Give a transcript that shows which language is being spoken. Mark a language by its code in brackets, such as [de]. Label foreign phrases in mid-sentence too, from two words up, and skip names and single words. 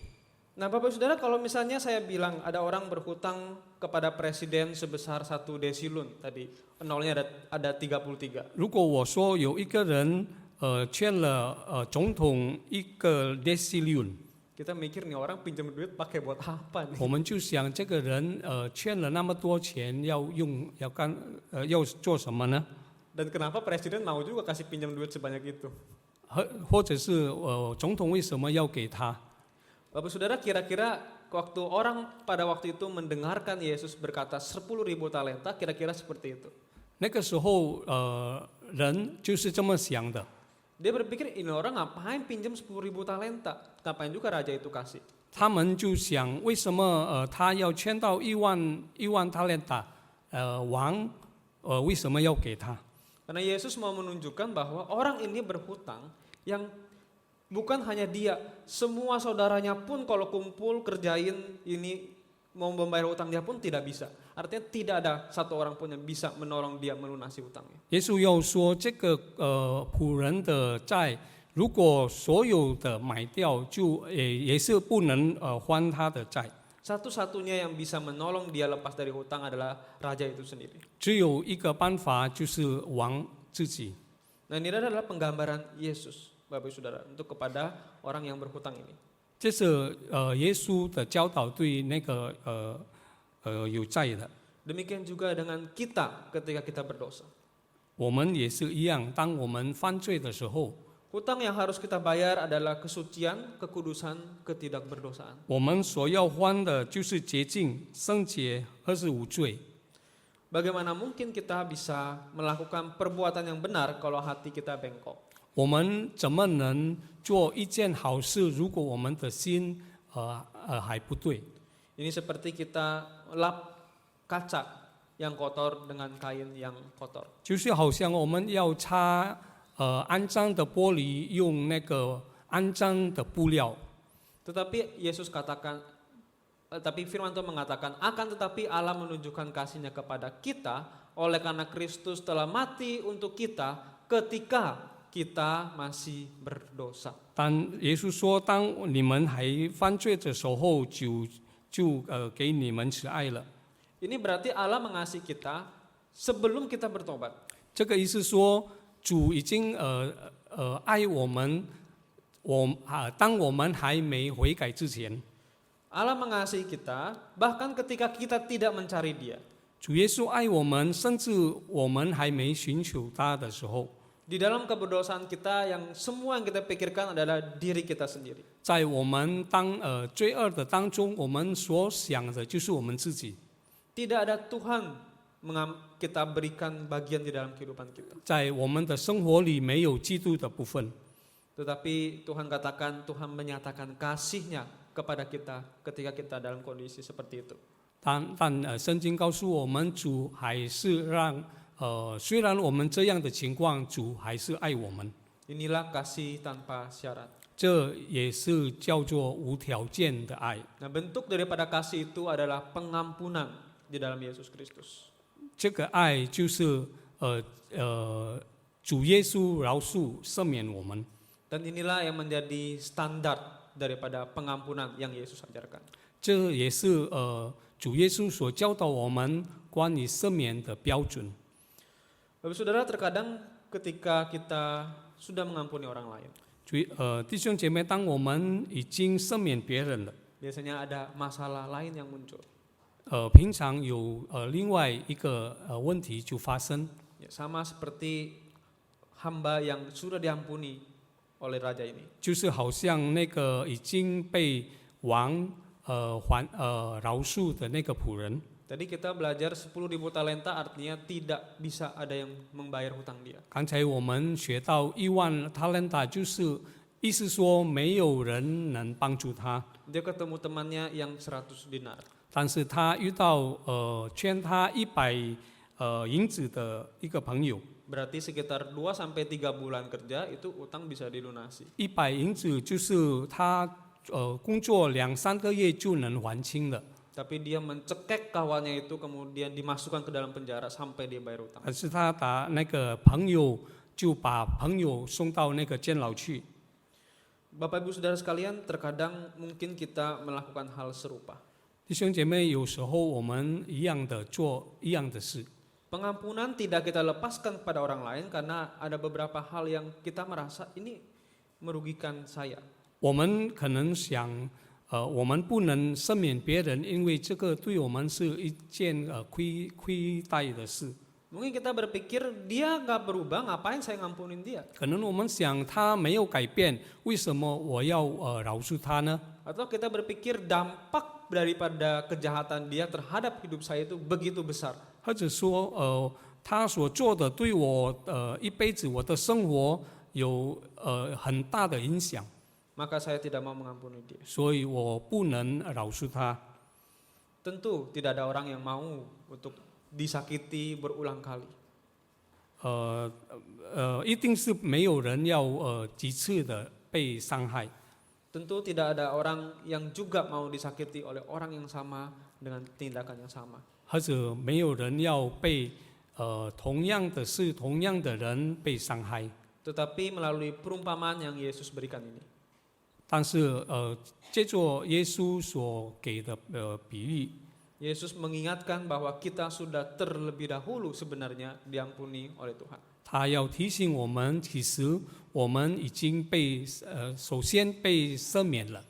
[id] Nah Bapak Saudara, kalau misalnya saya bilang ada orang berhutang kepada presiden sebesar 1 desilun tadi, nolnya ada 33. [zh] 如果我说有一个人欠了总统一个 decillion， [id] Kita mikir nih orang pinjam duit pakai buat apa nih? [zh] 我们就想这个人欠了那么多钱要做什么呢？ [id] Dan kenapa presiden mau juga kasih pinjam duit sebanyak itu? [zh] 或者是总统为什么要给他？ [id] Bapak Saudara, kira-kira waktu orang pada waktu itu mendengarkan Yesus berkata 10.000 talenta, kira-kira seperti itu. [zh] 那个时候人就是这么想的。 [id] Dia berpikir ini orang ngapain pinjam 10.000 talenta? Ngapain juga raja itu kasih? [zh] 他们就想，为什么他要欠到1万talenta？王为什么要给他？ [id] Karena Yesus mau menunjukkan bahwa orang ini berhutang yang bukan hanya dia, semua saudaranya pun kalau kumpul kerjain ini mau membayar hutang dia pun tidak bisa. Artinya tidak ada satu orang pun yang bisa menolong dia melunasi hutangnya. [zh] 耶稣要说，这个仆人的债，如果所有的买掉，就也是不能还他的债。 [id] Satu-satunya yang bisa menolong dia lepas dari hutang adalah raja itu sendiri. [zh] 只有一个办法，就是王自己。 [id] Nah ini adalah penggambaran Yesus, Bapak Ibu Saudara, untuk kepada orang yang berhutang ini. [zh] 这是耶稣的教导对那个有债的。 [id] Demikian juga dengan kita ketika kita berdosa. [zh] 我们也是一样，当我们犯罪的时候， [id] Hutang yang harus kita bayar adalah kesucian, kekudusan, ketidakberdosaan. [zh] 我们所要还的就是洁净、圣洁，而是无罪。 [id] Bagaimana mungkin kita bisa melakukan perbuatan yang benar kalau hati kita bengkok? [zh] 我们怎么能做一件好事？如果我们的心还不对， [id] Ini seperti kita lap kaca yang kotor dengan kain yang kotor. [zh] 就是好像我们要擦肮脏的玻璃，用那个肮脏的布料。 [id] Tetapi Yesus katakan, tapi firman Tuhan mengatakan, akan tetapi Allah menunjukkan kasih-Nya kepada kita oleh karena Kristus telah mati untuk kita ketika kita masih berdosa. [zh] 但耶稣说，当你们还犯罪的时候，就给你们慈爱了。 [id] Ini berarti Allah mengasihi kita sebelum kita bertobat. [zh] 这个意思说，主已经爱我们，当我们还没悔改之前， [id] Allah mengasihi kita bahkan ketika kita tidak mencari Dia. [zh] 主耶稣爱我们，甚至我们还没寻求他的时候， [id] Di dalam keberdosaan kita yang semua yang kita pikirkan adalah diri kita sendiri. [zh] 在我们罪恶的当中，我们所想的就是我们自己。 [id] Tidak ada Tuhan kita berikan bagian di dalam kehidupan kita. [zh] 在我们的生活里没有基督的部分， [id] Tetapi Tuhan katakan, Tuhan menyatakan kasih-Nya kepada kita ketika kita dalam kondisi seperti itu. [zh] 但圣经告诉我们，主还是虽然我们这样的情况，主还是爱我们。 [id] Inilah kasih tanpa syarat. [zh] 这也是叫做无条件的爱。 [id] Nah, bentuk daripada kasih itu adalah pengampunan di dalam Yesus Kristus. [zh] 这个爱就是主耶稣饶恕赦免我们。 [id] Dan inilah yang menjadi standar daripada pengampunan yang Yesus ajarkan. [zh] 这也是主耶稣所教导我们关于赦免的标准。 [id] Bapak Saudara, terkadang ketika kita sudah mengampuni orang lain, [zh] 弟兄姐妹，当我们已经赦免别人了， [id] biasanya ada masalah lain yang muncul. [zh] 平常有另外一个问题就发生， [id] Ya, sama seperti hamba yang sudah diampuni oleh raja ini. [zh] 就是好像那个已经被王饶恕的那个仆人。 [id] Tadi kita belajar 10.000 talenta artinya tidak bisa ada yang membayar hutang dia. [zh] 刚才我们学到10000 talenta， 就是意思说没有人能帮助他， [id] Dia ketemu temannya yang 100 dinar. [zh] 但是他遇到欠他100银子的一个朋友， [id] Berarti sekitar 2-3 bulan kerja itu utang bisa dilunasi. [zh] 100 银子就是他工作2-3个月就能还清了。 [id] Tapi dia mencekek kawannya itu kemudian dimasukkan ke dalam penjara sampai dia bayar utang. [zh] 可是他把那个朋友就把朋友送到那个监牢去。 [id] Bapak Ibu Saudara sekalian, terkadang mungkin kita melakukan hal serupa. [zh] 弟兄姐妹，有时候我们一样的做一样的事。 [id] Pengampunan tidak kita lepaskan kepada orang lain karena ada beberapa hal yang kita merasa ini merugikan saya. [zh] 我们可能想，我们不能赦免别人，因为这个对我们是一件亏待的事。 [id] Mungkin kita berpikir dia nggak berubah, ngapain saya ngampunin dia? [zh] 可能我们想他没有改变，为什么我要饶恕他呢？ [id] Atau kita berpikir dampak daripada kejahatan dia terhadap hidup saya itu begitu besar. [zh] 或者说，他所做的对我一辈子我的生活有很大的影响， [id] Maka saya tidak mau mengampuni dia. [zh] 所以我不能饶恕他。 [id] Tentu tidak ada orang yang mau untuk disakiti berulang kali. [zh] 一定是没有人要几次的被伤害。 [id] Tentu tidak ada orang yang juga mau disakiti oleh orang yang sama dengan tindakan yang sama. [zh] 或者没有人要被同样的事、同样的人被伤害。 [id] Tetapi melalui perumpamaan yang Yesus berikan ini, [zh] 但是借着耶稣所给的比喻， [id] Yesus mengingatkan bahwa kita sudah terlebih dahulu sebenarnya diampuni oleh Tuhan. [zh] 他要提醒我们，其实我们已经被首先被赦免了。